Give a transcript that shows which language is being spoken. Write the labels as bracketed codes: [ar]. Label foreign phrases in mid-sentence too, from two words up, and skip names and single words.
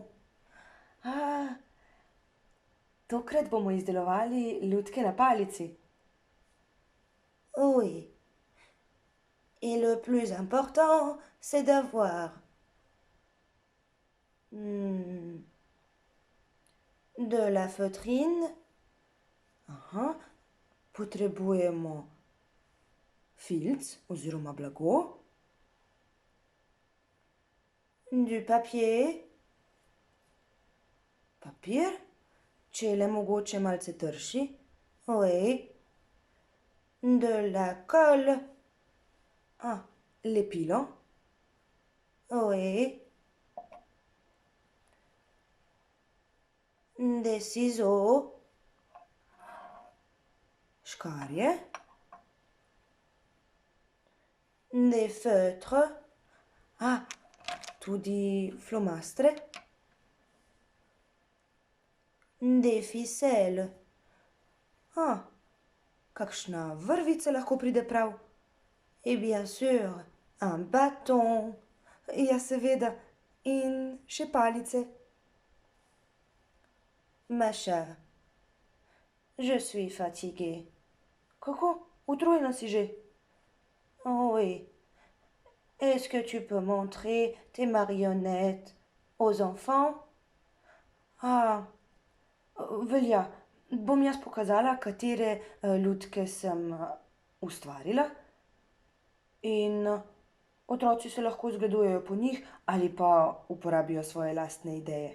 [sl] Ah, tokrat bomo izdelovali lutke na palici. [fr] Oui. Et le plus important, c'est d'avoir de la feutrine. [sl] Aha, potrebujemo filc oziroma blago. [fr] Du papier. [sl] Papir, če je le mogoče malce trši. [fr] Oui. De la colle. [sl] Ah, lepilo. Oui. [fr] Des ciseaux. Škarje. Des feutres. [sl] Ah, tudi flomastre. [fr] Des ficelles. [sl] Ah, kakšna vrvica lahko pride prav. [fr] Et bien sûr, un bâton. [sl] Ja, seveda, in še palice. [fr] Ma chère, je suis fatiguée. [sl] Kako? Utrujena si že? [fr] Oh oui. Est-ce que tu peux montrer tes marionnettes aux enfants? [sl] A, velja. Bom jaz pokazala, katere lutke sem ustvarila in otroci se lahko zgledujejo po njih ali pa uporabijo svoje lastne ideje.